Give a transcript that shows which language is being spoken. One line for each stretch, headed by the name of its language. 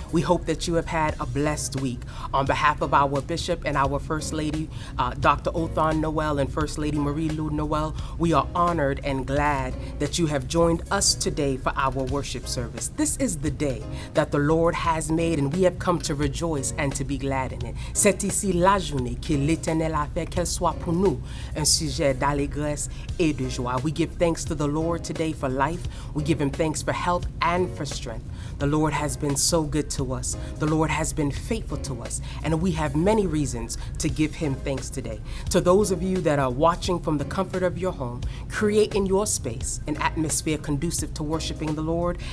English: We hope that you have had a blessed week. On behalf of our Bishop and our First Lady, Dr. Othon Noel and First Lady Marie Lou Noel, we are honored and glad that you have joined us today for our worship service. This is the day that the Lord has made and we have come to rejoice and to be glad in it.
French: C'est ici la journée que l'Éternel a fait, qu'elle soit pour nous un sujet d'allégresse et de joie.
English: We give thanks to the Lord today for life. We give him thanks for health and for strength. The Lord has been so good to us. The Lord has been faithful to us. And we have many reasons to give him thanks today. To those of you that are watching from the comfort of your home, create in your space an atmosphere conducive to worshiping the Lord.